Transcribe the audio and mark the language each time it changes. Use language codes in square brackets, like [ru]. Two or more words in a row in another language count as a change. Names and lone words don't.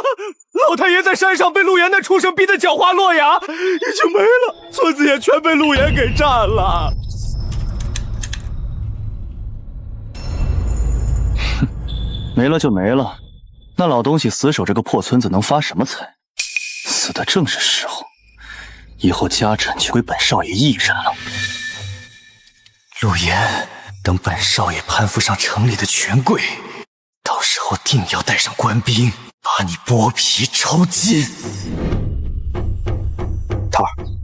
[zh] 老太爺在山上被陸岩那畜生逼得腳花落牙，已經沒了，村子也全被陸岩給占了。沒了就沒了，那老東西死守這個破村子能發什麼財？死的正是時候，以後家產就歸本少爺一人了。陸岩，等本少爺攀附上城裡的權貴，到時候定要帶上官兵，把你剝皮抽筋。桃兒，